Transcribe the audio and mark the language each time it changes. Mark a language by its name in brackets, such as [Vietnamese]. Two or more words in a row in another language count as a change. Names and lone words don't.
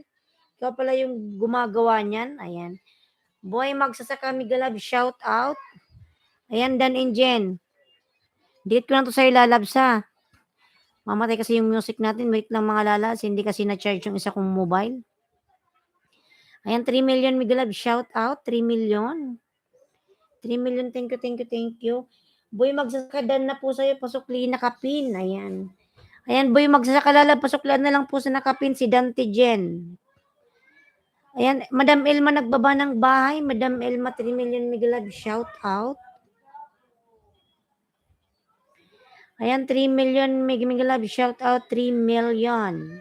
[Filipino] Ikaw pala yung gumagawa niyan. Ayan. Boy Magsasaka Migalab, [English] shout out. [Filipino] Ayan, Dan and Jen. Dito ko lang to sa'yo lalabs ha. Mamatay kasi yung music natin. Wait lang mga lalas. Hindi kasi na-charge yung isa kong mobile. Ayan, 3 million Migalab, [English] shout out. [Filipino] 3 million. [English] 3 million, thank you, thank you, thank you. [Filipino] Boy Magsasaka, dan na po sa'yo. Pasukli na kapin. Ayan. Ayan, Boy Magsasaka lalab. Pasuklian na lang po sa nakapin si Dante Jen. Ayan, Madam Elma nagbaba ng bahay. Madam Elma, 3 million Migalab, [English] shout out. [Filipino] Ayan, 3 million Migalab, [English] shout out, [Filipino] 3 million.